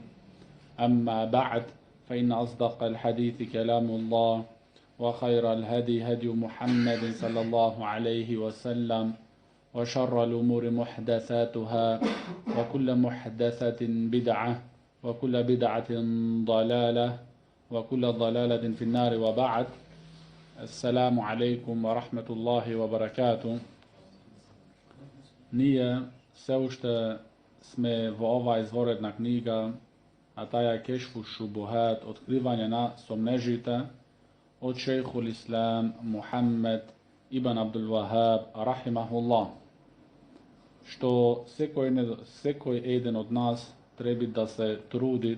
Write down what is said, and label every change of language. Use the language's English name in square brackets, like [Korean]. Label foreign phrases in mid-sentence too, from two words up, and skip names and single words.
[Arabic] أما بعد، فإن أصدق الحديث كلام الله، وخير الهدي هدي محمد صلى الله عليه وسلم، وشر الأمور محدثاتها، وكل محدثة بدعة، وكل بدعة ضلالة، وكل ضلالة في النار. وبعد. السلام عليكم ورحمة الله وبركاته. [Macedonian] Ние все още сме во ова изворедна книга, а таа е Кешфу шубухат, откривање на сомнежите од шејхул Ислам Мухаммед ибн Абдул Вахаб рахимахуллах, што секој еден од нас треба да се трудит,